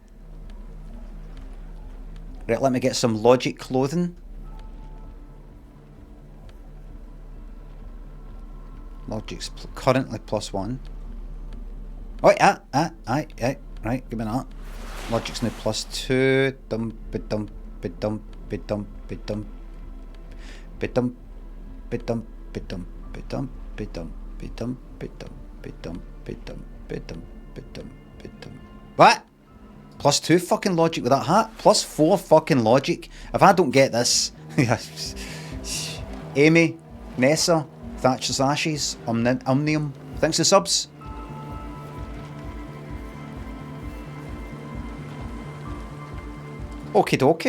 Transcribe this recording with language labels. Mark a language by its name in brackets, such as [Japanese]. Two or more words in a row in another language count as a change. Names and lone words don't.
[English] Right, let me get some logic clothing. Logic's currently +1. Oh, right, give me that. Logic's now +2. Dum, ba-dum, ba-dum, ba-dum, ba-dum. Ba-dum, ba-dum, ba-dum, ba-dum, ba-dum, ba-dum, ba-dum, ba-dum, ba-dum, ba-dum, ba-dum, ba-dum. What? +2 fucking logic with that hat? +4 fucking logic? If I don't get this... Amy, Nessa, Thatcher's Ashes, Omnium. Thanks for subs. Okie dokie.